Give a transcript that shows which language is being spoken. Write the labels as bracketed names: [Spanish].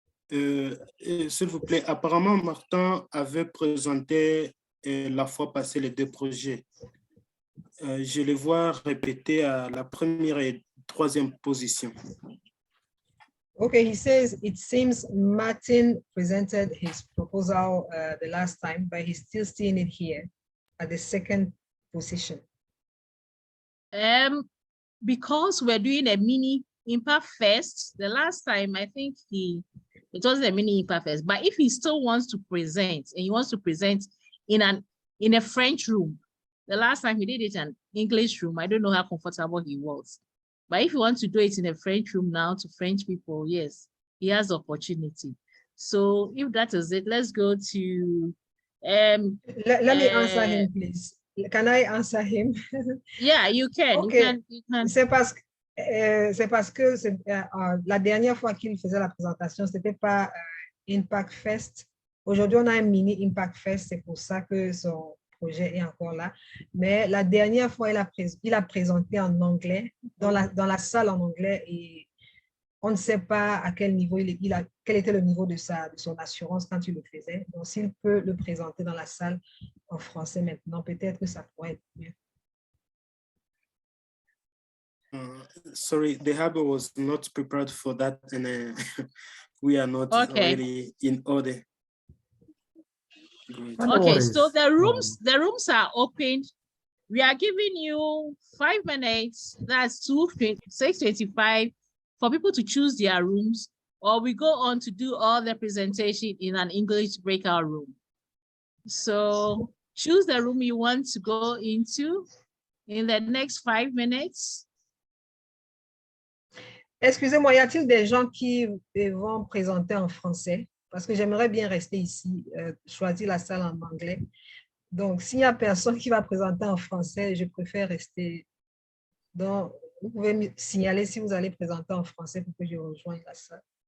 [French] S'il vous plaît, apparemment Martin avait présenté la fois passée les deux projets. Je les vois répéter à la première et troisième position. [English] Okay, he says it seems Martin presented his proposal the last time, but he's still seeing it here at the second position. Because we're doing a mini ImpactFest, the last time I think it was a mini ImpactFest, but if he still wants to present and he wants to present in a French room, the last time he did it in an English room, I don't know how comfortable he was. But if you want to do it in a French room now to French people, yes, he has opportunity. So if that is it, let's go to... let me answer him, please. Can I answer him? Yeah, you can. Okay. You can. [French] C'est parce que la dernière fois qu'il faisait la présentation, c'était pas ImpactFest. Aujourd'hui, on a un mini ImpactFest, c'est pour ça que son projet est encore là. Mais la dernière fois, il a présenté en anglais, dans la salle en anglais, et on ne sait pas à quel niveau quel était le niveau de son assurance quand il le faisait. Donc, s'il peut le présenter dans la salle en français maintenant, peut-être que ça pourrait être mieux. [English] Sorry, the harbor was not prepared for that, and we are not really in order. Great. Okay, so the rooms are opened. We are giving you 5 minutes. That's 6:25 for people to choose their rooms, or we go on to do all the presentation in an English breakout room. So choose the room you want to go into in the next 5 minutes. [French] Excusez-moi, y a-t-il des gens qui vont présenter en français? Parce que j'aimerais bien rester ici, choisir la salle en anglais. Donc, s'il n'y a personne qui va présenter en français, je préfère rester. Donc, vous pouvez me signaler si vous allez présenter en français pour que je rejoigne la salle.